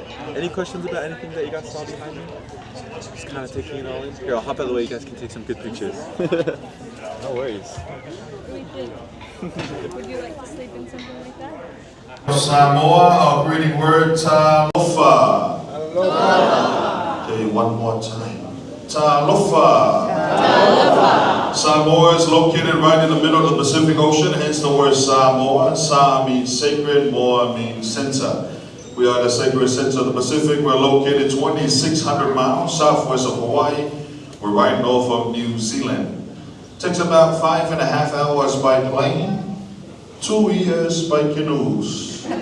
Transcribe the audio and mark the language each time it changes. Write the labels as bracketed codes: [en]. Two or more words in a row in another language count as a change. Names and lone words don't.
[en] Any questions about anything that you guys saw behind me? Just kind of taking it all in. Here, I'll hop out of the way. You guys can take some good pictures. No worries. Would you like to sleep in something like that? Samoa, our greeting word, talofa. Okay, one more time. Talofa. Samoa is located right in the middle of the Pacific Ocean, hence the word Samoa. Sa means sacred, Moa means center. We are the sacred center of the Pacific. We're located 2,600 miles southwest of Hawaii. We're right north of New Zealand. Takes about 5.5 hours by plane, 2 years by canoes.